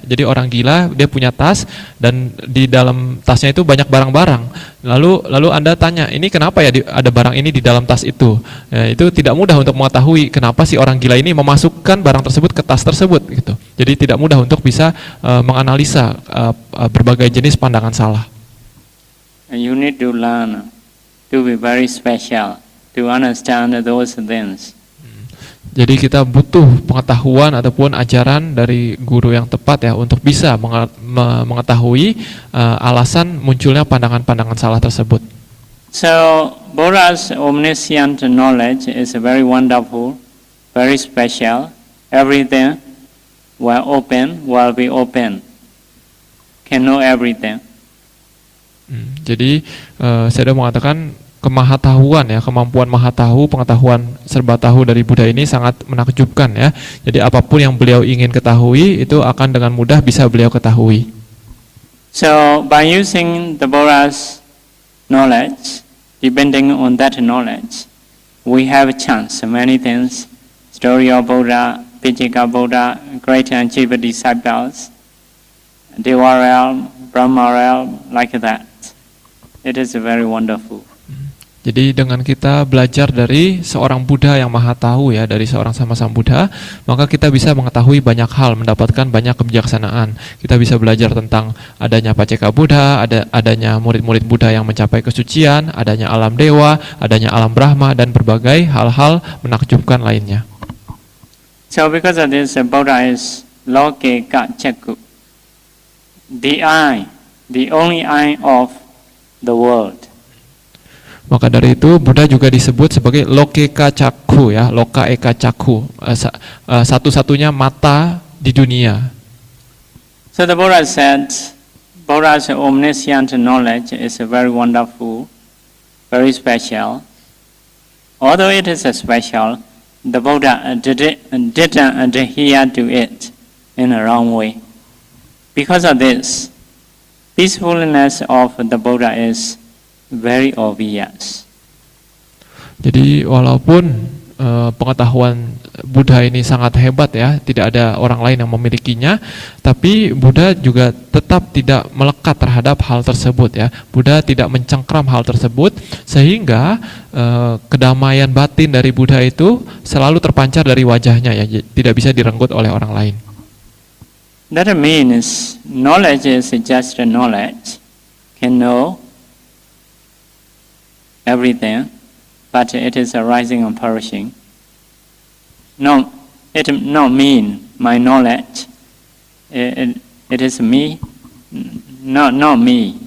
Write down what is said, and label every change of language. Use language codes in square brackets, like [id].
[id] Jadi orang gila dia punya tas dan di dalam tasnya itu banyak barang-barang. Lalu Anda tanya, ini kenapa ya ada barang ini di dalam tas itu? Ya, itu tidak mudah untuk mengetahui kenapa si orang gila ini memasukkan barang tersebut ke tas tersebut gitu. Jadi tidak mudah untuk bisa menganalisa berbagai jenis pandangan salah. [en] And you need to learn to be very special to understand those things. [id] Jadi kita butuh pengetahuan ataupun ajaran dari guru yang tepat ya untuk bisa mengetahui alasan munculnya pandangan-pandangan salah tersebut. [en] So Buddha's omniscient knowledge is very wonderful, very special. Everything will be open. Can know everything. [id] Jadi saya sudah mengatakan kemahatauan ya, kemampuan maha tahu, pengetahuan serba tahu dari Buddha ini sangat menakjubkan ya. Jadi apapun yang beliau ingin ketahui itu akan dengan mudah bisa beliau ketahui. [en] So by using the Buddha's knowledge, depending on that knowledge, we have a chance many things. Story of Buddha, Pitaka Buddha, great and chief disciples, Deva realm, Brahma realm, like that. It is very wonderful. [id] Jadi dengan kita belajar dari seorang Buddha yang maha tahu ya, dari seorang sama Sang Buddha, maka kita bisa mengetahui banyak hal, mendapatkan banyak kebijaksanaan. Kita bisa belajar tentang adanya Paceka Buddha, adanya murid-murid Buddha yang mencapai kesucian, adanya alam dewa, adanya alam Brahma, dan berbagai hal-hal menakjubkan lainnya. [en] So because of this, Buddha is Lokeka Chakku, the eye, the only eye of the world. [id] Maka dari itu Buddha juga disebut sebagai Lokeka Cakku ya, Loka Eka Cakku, satu-satunya mata di dunia. [en] So the Buddha said, Buddha's omniscient knowledge is very wonderful, very special. Although it is special, the Buddha didn't adhere to it in a wrong way. Because of this, peacefulness of the Buddha is very obvious. [id] Jadi walaupun pengetahuan Buddha ini sangat hebat ya, tidak ada orang lain yang memilikinya, tapi Buddha juga tetap tidak melekat terhadap hal tersebut ya. Buddha tidak mencengkram hal tersebut sehingga kedamaian batin dari Buddha itu selalu terpancar dari wajahnya ya, tidak bisa direnggut oleh orang lain. [en] That means knowledge is just a knowledge, can know everything, but it is arising and perishing. No, it not mean my knowledge. It is me, not me.